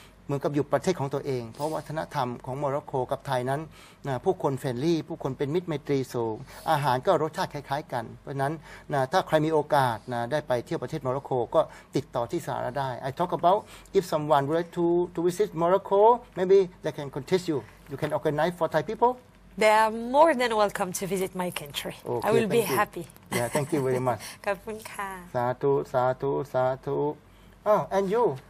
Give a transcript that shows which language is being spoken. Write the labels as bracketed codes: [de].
[th] เหมือนกับอยู่ประเทศของตัวเอง เพราะวัฒนธรรมของโมร็อกโกกับไทยนั้นผู้คนเฟรนลี่ผู้คนเป็นมิตรไมตรีสูงอาหารก็รสชาติคล้ายๆกันเพราะฉะนั้นถ้าใครมีโอกาสได้ไปเที่ยวประเทศโมร็อกโกก็ติดต่อที่สหรัฐได้ [en] I talk about if someone would like to visit Morocco maybe they can contact you can organize for Thai people. They are more than welcome to visit my country. Okay, I will be thank you. happy. Yeah, thank you very much. [th] ขอบคุณค่ะ สาธุสาธุสาธุ [en] Oh and you